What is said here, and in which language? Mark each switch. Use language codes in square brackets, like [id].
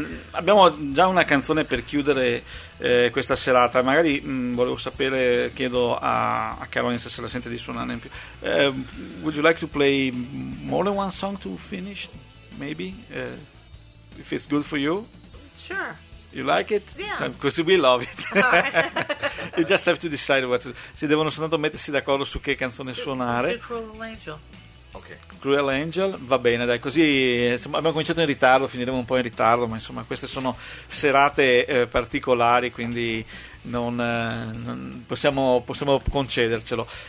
[it] Abbiamo già una canzone per chiudere questa serata. Magari volevo sapere, chiedo a Caroline se la sente di suonare in più. [en] Would you like to play more than one song to finish? Maybe? If it's good for you? Sure. You like it? Yeah. Because we love it. You just have to decide what to do. [it] Si devono soltanto mettersi d'accordo su che canzone suonare. [en] Cruel Angel. Ok. [it] Cruel Angel, va bene, dai, così insomma, abbiamo cominciato in ritardo, finiremo un po' in ritardo, ma insomma queste sono serate particolari, quindi non possiamo concedercelo.